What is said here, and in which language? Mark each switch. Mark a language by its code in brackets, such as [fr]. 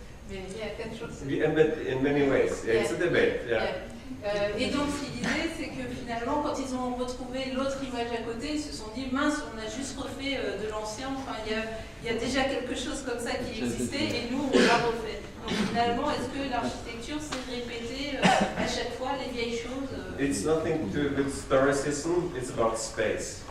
[en] But in many ways, it's a debate, yeah. [fr] Et donc ce qu'il disait, c'est que finalement, quand ils ont retrouvé l'autre image à côté, ils se sont dit, mince, on a juste refait de l'ancien, enfin il y a déjà quelque chose comme ça qui existait et nous on l'a refait. Donc finalement, est-ce que l'architecture s'est répétée à chaque fois les vieilles choses [en] It's nothing to do with historicism, it's about space.